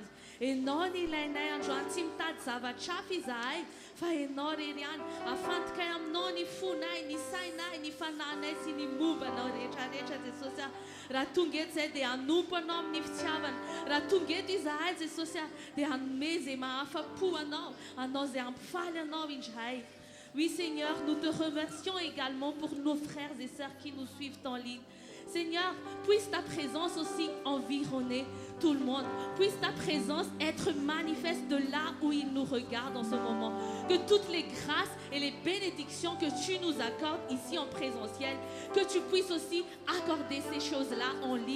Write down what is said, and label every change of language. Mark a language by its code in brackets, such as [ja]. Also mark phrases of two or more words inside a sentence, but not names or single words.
[mg] Ianao ny ilainay androany, tsy mitady zavatra hafa izahay fa ianao rery ihany. Afantikay aminao ny fonay, ny sainay, ny fanahinay sy ny mombanao rehetrarehetra Jesosy. Raha tonga eto izay dia hanompo anao amin'ny fitiavana. Raha tonga eto izahay Jesosy dia hanome izay mahafa-po anao, anao izay hampifaly anao indray. [fr] Oui Seigneur, nous te remercions également pour nos frères et sœurs qui nous suivent en ligne. Seigneur, puisse ta présence aussi environner tout le monde. Puisse ta présence être manifeste de là où ils nous regardent en ce moment. Que toutes les grâces et les bénédictions que tu nous accordes ici en présentiel, que tu puisses aussi accorder ces choses-là en ligne.